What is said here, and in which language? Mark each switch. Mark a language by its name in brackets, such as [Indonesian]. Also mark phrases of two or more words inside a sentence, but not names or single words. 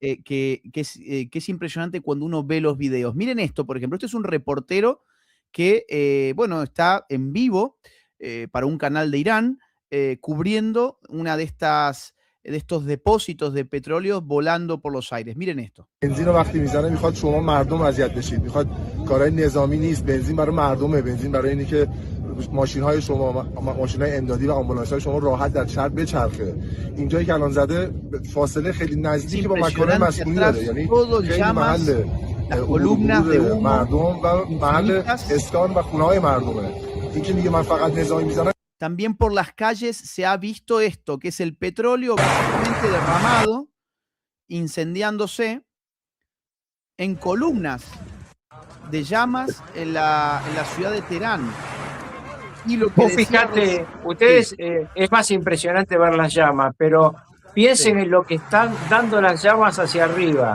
[Spanish] que es impresionante cuando uno ve los videos. Miren esto, por ejemplo, este es un reportero que, bueno, está en vivo para un canal de Irán, cubriendo una de estos depósitos de petróleo volando por los aires. Miren esto. [Persian] بنزین رو وقتی میزنه میخواد شما مردم اذیت بشید، میخواد کارهای نظامی نیست، بنزین برای مردمه، بنزین برای اینه که ماشین‌های شما، ماشین‌های امدادی و آمبولانس‌های شما راحت در شهر بچرخه. اینجایی که الان زده فاصله خیلی نزدیکی با مکان مسکونی داره، یعنی خیلی محل عبور مردم و محل اسکان و خونه‌های مردمه. اینکه میگه من فقط نظامی میزنم. [Spanish] También por las calles se ha visto esto, que es el petróleo básicamente derramado, incendiándose en columnas de llamas en la ciudad de Teherán. Y lo que Vos fíjate, ustedes, es más impresionante ver las llamas, pero piensen en lo que están dando las llamas hacia arriba.